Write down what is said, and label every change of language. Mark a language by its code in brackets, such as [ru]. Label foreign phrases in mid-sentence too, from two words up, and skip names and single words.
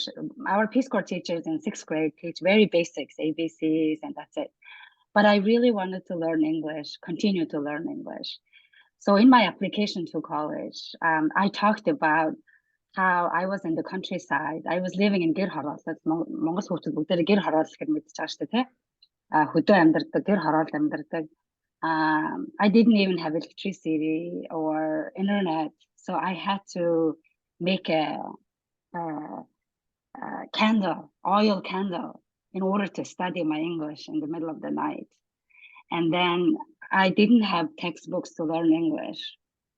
[en] Our Peace Corps teachers in 6th grade teach very basics, ABCs, and that's it. But I really wanted to learn English, continue to learn English. So in my application to college, I talked about how I was in the countryside. I was living in [mn] гэр хороол. Монгол хүүхдүүд бүгдээ гэр хороол гэж мэдчихэж штэ тий. Хөдөө амьдардаг, гэр хороол амьдардаг. [en] I didn't even have electricity or internet, so I had to make a candle, oil candle, in order to study my English in the middle of the night. And then I didn't have textbooks to learn English.